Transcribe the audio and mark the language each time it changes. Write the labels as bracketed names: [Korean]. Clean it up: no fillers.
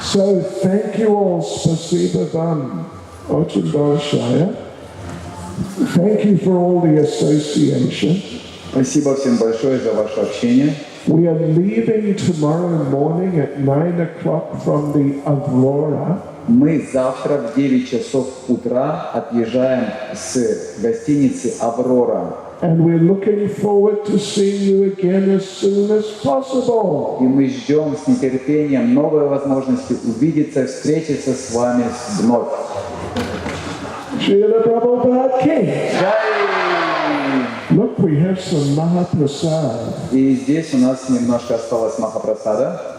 [English] So thank you all, [Russian] Spasiba Vam, Очень большое. [English] Thank you for all the association. [Russian] Спасибо всем большое за ваше общение. [English] We are leaving tomorrow morning at 9 o'clock from the Aurora. [Russian] Мы завтра в 9 часов утра отъезжаем с гостиницы «Аврора». [English] And we're looking forward to seeing you again as soon as possible. [Russian] И мы ждем с нетерпением новой возможности увидеться, встретиться с вами вновь. [English] Srila Prabhupada King. [Russian] Джай! [English] Look, we have some Mahaprasad. [Russian] И здесь у нас немножко осталось Махапрасада.